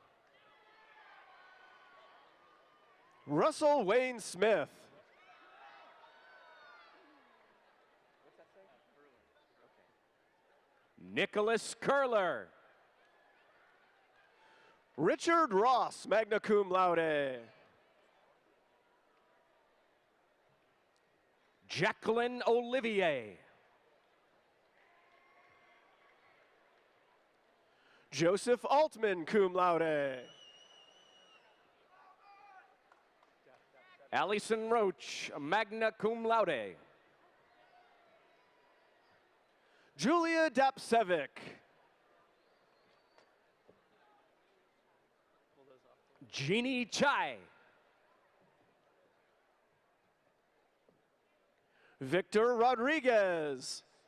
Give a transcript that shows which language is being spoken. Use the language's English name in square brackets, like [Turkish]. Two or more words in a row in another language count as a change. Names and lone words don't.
[English] Russell Wayne Smith. Nicholas Curler. Richard Ross, [Latin] magna cum laude. [English] Jacqueline Olivier. Joseph Altman, [Latin] cum laude. [English] Allison Roach, [Latin] magna cum laude. [English] Julia Dapsevic. Jeannie Chai. Victor Rodriguez.